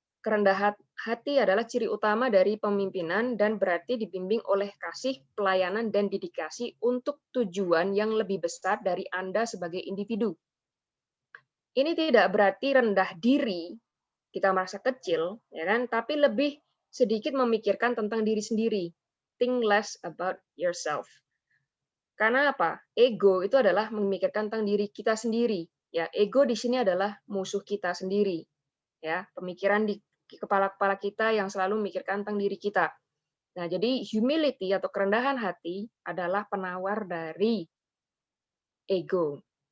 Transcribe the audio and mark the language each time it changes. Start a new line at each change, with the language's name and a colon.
Indonesian: Kerendahan hati adalah ciri utama dari pemimpinan dan berarti dibimbing oleh kasih, pelayanan, dan dedikasi untuk tujuan yang lebih besar dari Anda sebagai individu. Ini tidak berarti rendah diri, kita merasa kecil, ya kan? Tapi lebih sedikit memikirkan tentang diri sendiri.
English: Think less about yourself.
Indonesian: Karena apa? Ego itu adalah memikirkan tentang diri kita sendiri. Ya, ego di sini adalah musuh kita sendiri. Ya, pemikiran di kepala-kepala kita yang selalu memikirkan tentang diri kita. Nah, jadi humility atau kerendahan hati adalah penawar dari ego.